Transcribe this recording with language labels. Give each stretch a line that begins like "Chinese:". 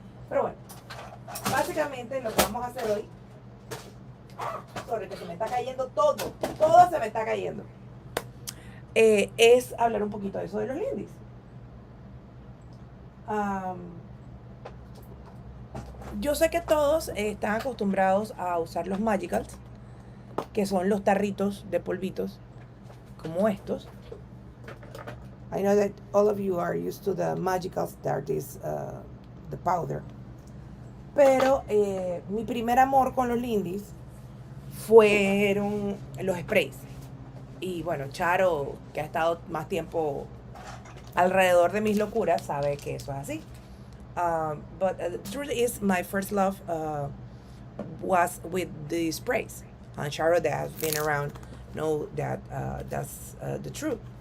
Spanish: Pero bueno, básicamente lo que vamos a hacer hoy, sobre que se me está cayendo todo se me está cayendo, es hablar un poquito de eso de los lindis. Um, yo sé que todos están acostumbrados a usar los magicals, que son los tarritos de polvitos como estos.
English: I know that all of you are used to the magicals that is the powder.
Spanish: Pero mi primer amor con los lindis fueron los sprays. Y bueno, Charo, que ha estado más tiempo alrededor de mis locuras, sabe que eso es así.
English: But the truth is, my first love was with the sprays. And Charo, that has been around, know that that's the truth.